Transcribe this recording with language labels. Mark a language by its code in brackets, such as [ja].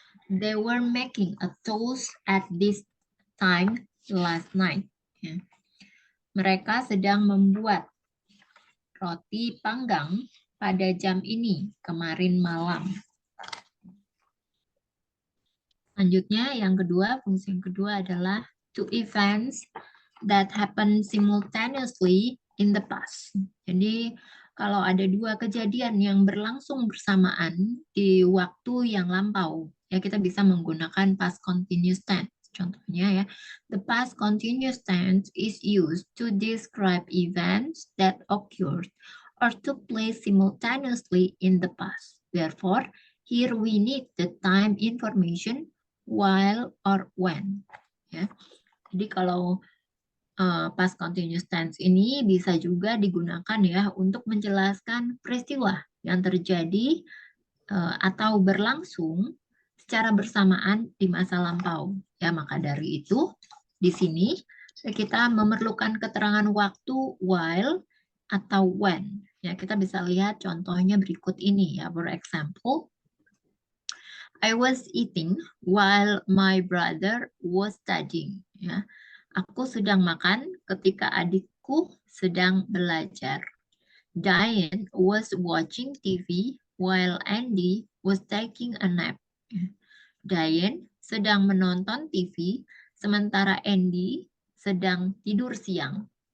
[en] They were making a toast at this time last night. [id] Ya. Mereka sedang membuat roti panggang pada jam ini kemarin malam. Selanjutnya, yang kedua, fungsi yang kedua adalah [en] two events that happen simultaneously in the past. [id] Jadi, kalau ada dua kejadian yang berlangsung bersamaan di waktu yang lampau, ya kita bisa menggunakan past continuous tense. Contohnya ya, [en] the past continuous tense is used to describe events that occurred or took place simultaneously in the past. Therefore, here we need the time information while or when. Ya. [id] Jadi kalau past continuous tense ini bisa juga digunakan ya untuk menjelaskan peristiwa yang terjadi atau berlangsung secara bersamaan di masa lampau. Ya, maka dari itu di sini kita memerlukan keterangan waktu while atau when. Ya, kita bisa lihat contohnya berikut ini ya. [en] For example, I was eating while my brother was studying. [id] Ya, aku sedang makan ketika adikku sedang belajar. [en] Diane was watching TV while Andy was taking a nap. [id] Diane sedang menonton TV sementara Andy sedang tidur siang.